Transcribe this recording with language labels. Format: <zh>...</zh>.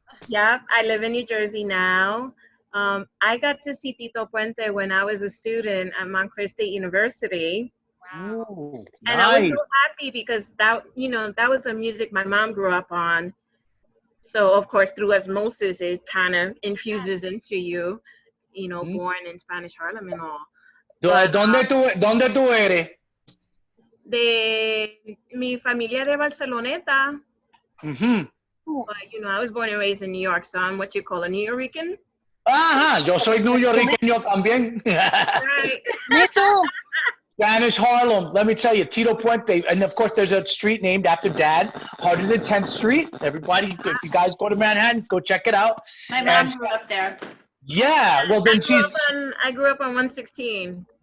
<en>Yep, I live in New Jersey now. I got to see Tito Puente when I was a student at Montclair State University. Wow. Ooh, And nice. I was so happy because that was the music my mom grew up on. So of course, through osmosis, it kind of infuses into you, born in Spanish Harlem and all. But,</en> <es>¿Dónde tú eres? de mi familia de Barceloneta. Mm-hmm.</es> <en>But, I was born and raised in New York, so I'm what you call a New Yorican.</en> <es>Ajá, yo soy neoyorquino también.</es> <en>Right. Me too. Spanish Harlem, let me tell you, Tito Puente, and of course there's a street named after Dad, 110th Street. Everybody, if you guys go to Manhattan, go check it out. My mom grew up there. Yeah, well then I grew up on 116.</en>